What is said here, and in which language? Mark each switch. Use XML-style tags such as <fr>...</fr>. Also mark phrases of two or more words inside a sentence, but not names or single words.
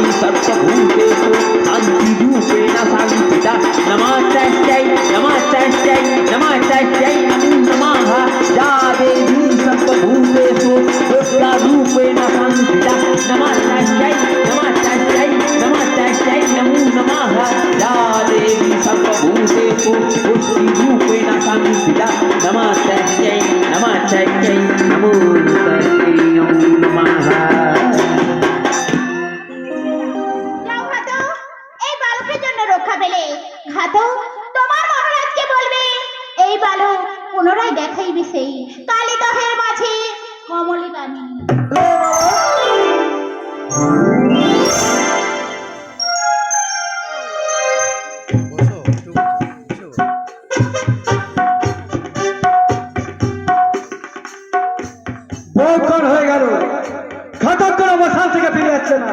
<sa>सर्वभूतेषु शान्तिरूपेण संस्थिता नमस्तस्यै नमस्तस्यै नमस्तस्यै नमो नमः या देवी सर्वभूतेषु दुर्गारूपेण संस्थिता नमस्तस्यै नमस्तस्यै नमस्तस्यै नमो नमः या देवी सर्वभूतेषु पुष्टिरूपेण संस्थिता नमस्तस्यै नमस्तस्यै नमो तस्मै नमो नमः।</sa> <bn>যাও ঘাতক, এই বালকের জন্য রক্ষা পেলে। ঘাতক, তোমার মহারাজকে বলবে এই বালক পুনরায় দেখাইবে সেই কালীদহের মাঝে কমলিকানী। বহুক্ষণ হয়ে গেল, ঘাতক করে মশাল থেকে ফিরে যাচ্ছে না।</bn>